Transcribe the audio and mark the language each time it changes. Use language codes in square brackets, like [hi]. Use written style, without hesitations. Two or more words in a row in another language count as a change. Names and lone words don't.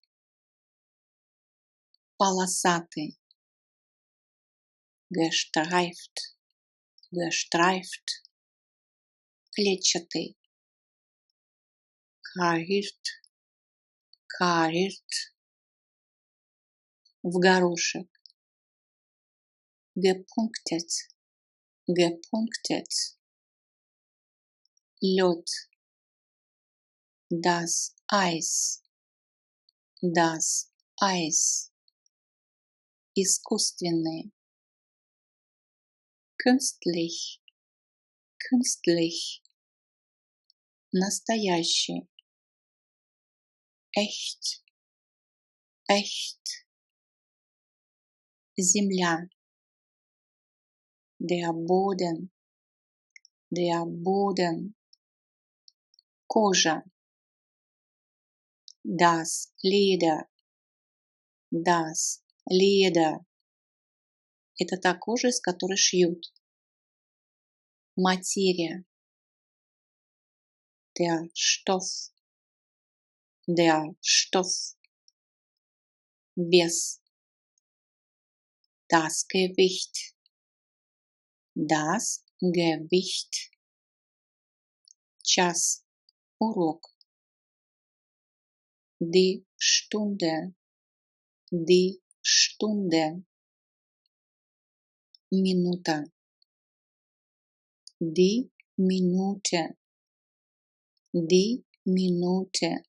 [de] Полосатый, gestreift, gestreift. Клетчатый, kariert, kariert. [ru] В горошек, [de] gepunktet, gepunktet. [ru] Лед, [de] das Eis, das Eis. Искусственный, künstlich, künstlich. Настоящий, echt, echt. Земля, der Boden, der Boden. Кожа, das Leder, das Leder. [ru] Это та кожа, из которой шьют. Материя, [de] der Stoff, der Stoff. Вес, das Gewicht, das Gewicht. [ru] Час, урок. [de] Die Stunde, die Stunde. Минута, die Minute, die Minute.